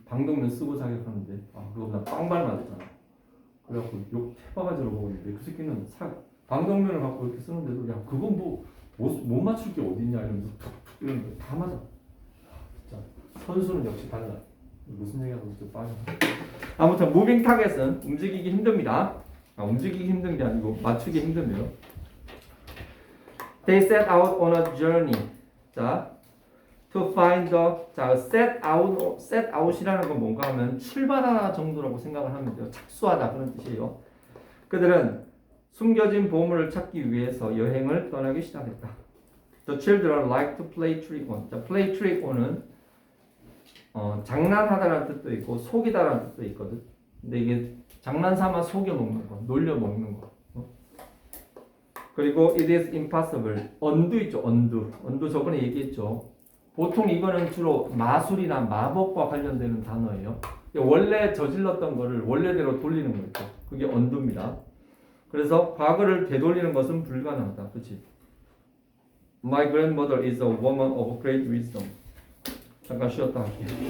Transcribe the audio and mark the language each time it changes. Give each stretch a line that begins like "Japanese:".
Korean: 방독면 쓰고 사격하는데 그거 나 빵발 맞았잖아. 그래갖고 욕 태바가지로 먹었는데 그 새끼는 방독면을 갖고 이렇게 쓰는데도 야 그건 못 맞출 게 어딨냐 이러면서 툭툭 이러는데 다 맞아. 진짜 선수는 역시 달라. 무슨 얘기하고 좀 빠져. 아무튼 무빙 타겟은 움직이기 힘듭니다. 움직이기 힘든 게 아니고 맞추기 힘들고요.
English: They set out on a journey.
Korean: 자, to find the set out 이라는 건 뭔가 하면 출발하다 정도라고 생각을 하면 돼요. 착수하다 그런 뜻이에요. 그들은 숨겨진 보물을 찾기 위해서 여행을 떠나기 시작했다.
English: The children like to play trick on.
Korean: 자, play trick on 은 장난하다라는 뜻도 있고 속이다라는 뜻도 있거든. 근데 이게 장난삼아 속여 먹는 거, 놀려 먹는 거.
English: 그리고 it is impossible.
Korean: 언두 있죠, 언두 저번에 얘기했죠. 보통 이거는 주로 마술이나 마법과 관련되는 단어예요. 원래 저질렀던 거를 원래대로 돌리는 거죠. 그게 언두입니다. 그래서 과거를 되돌리는 것은 불가능하다. 그렇지?
English: My grandmother is a woman of great wisdom. 잠깐 쉬었다 할게요.